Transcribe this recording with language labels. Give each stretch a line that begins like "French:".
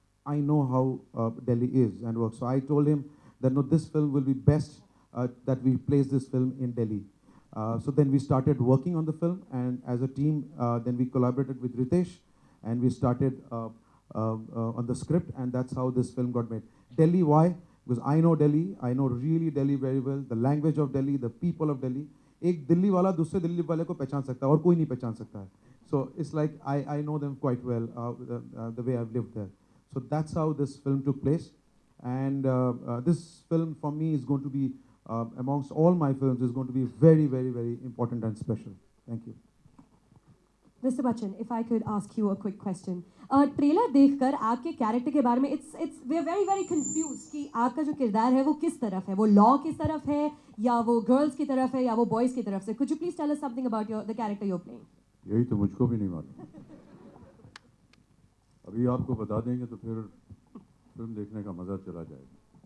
English: I know how Delhi is and works. So I told him that no, this film will be best that we place this film in Delhi. So then we started working on the film, and as a team, then we collaborated with Ritesh, and we started on the script, and that's how this film got made. Delhi, why? Because I know Delhi, I know really Delhi very well, the language of Delhi, the people of Delhi.
Hindi: एक दिल्ली वाला दूसरे दिल्ली वाले को पहचान सकता है और कोई नहीं पहचान सकता है.
English: So it's like I know them quite well, the way I've lived there. So that's how this film took place, and this film for me is going to be amongst all my films is going to be very, very, very important and special. Thank you. Mr. Bachchan, if I could ask you a quick question.
Hindi: Trailer देखकर आपके character के बारे में
English: we are very very confused
Hindi: कि आपका जो किरदार है वो किस तरफ है, वो लॉ की तरफ है या वो गर्ल्स की तरफ है या वो बॉयज की तरफ से.
English: Could you please tell us something about the character you're playing?
Hindi: यही तो मुझको भी नहीं मालूम. अभी आपको बता देंगे तो फिर फिल्म देखने का मज़ा चला जाएगा.